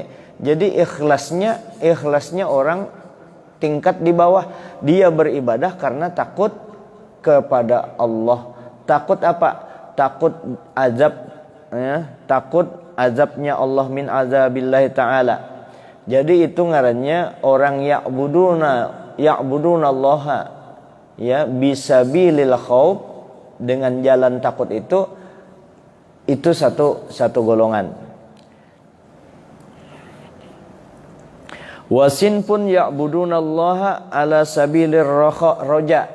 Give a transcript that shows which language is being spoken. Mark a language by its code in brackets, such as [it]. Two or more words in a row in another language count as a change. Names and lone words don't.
[id] Jadi ikhlasnya orang tingkat di bawah. Dia beribadah karena takut kepada Allah. Takut apa? Takut azab, ya, takut azabnya Allah, [ar] min azabillahi ta'ala. [id] Jadi itu ngarannya orang [ar] ya'buduna Allah, [id] ya, [ar] bisabilil khauf, [id] dengan jalan takut itu satu golongan. [ar] Wasin pun ya'budunallaha ala sabilir roja.